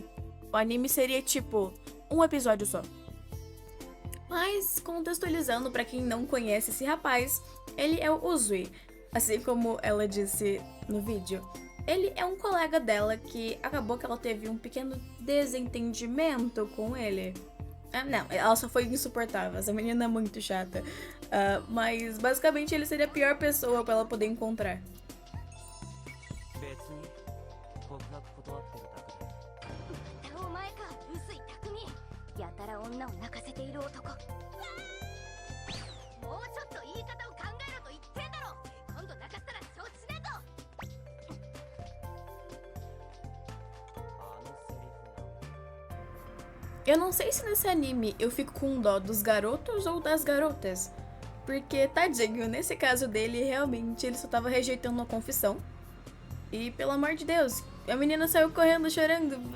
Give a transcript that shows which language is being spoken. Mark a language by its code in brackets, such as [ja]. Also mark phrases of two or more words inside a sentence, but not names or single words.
[pt] O anime seria tipo um episódio só. Mas, contextualizando pra quem não conhece esse rapaz, ele é o Uzui, assim como ela disse no vídeo. Ele é um colega dela que acabou que ela teve um pequeno desentendimento com ele. Não, ela só foi insuportável, essa menina é muito chata. Mas basicamente ele seria a pior pessoa pra ela poder encontrar. [ja] お前か、薄い匠。やたら女を泣かせている男。もうちょっと言い方を考えろと言ってんだろ。今度なかったら承知しねえと。 [pt] Eu não sei se nesse anime eu fico com dó dos garotos ou das garotas. Porque, tadinho, nesse caso dele, realmente ele só tava rejeitando uma confissão. E, pelo amor de Deus, a menina saiu correndo, chorando.